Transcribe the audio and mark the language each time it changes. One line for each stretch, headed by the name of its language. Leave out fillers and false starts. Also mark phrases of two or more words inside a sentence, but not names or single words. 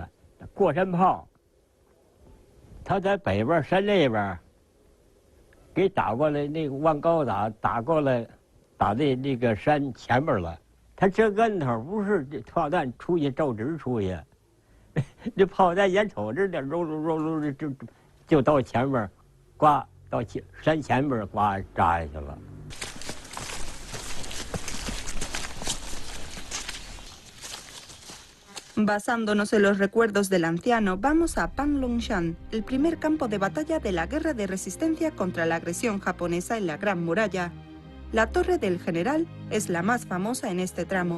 Chinese: 过山炮，他在北边山那边给打过来，那个往高打过来，打那个山前边了。他这跟头不是这炮弹出去照直出去，这炮弹眼瞅着的揉就到前边，呱到山前边呱扎下去了。
Spanish: Basándonos en los recuerdos del anciano, vamos a Panlongshan, el primer campo de batalla de la guerra de resistencia contra la agresión japonesa en la Gran Muralla. La Torre del General es la más famosa en este tramo.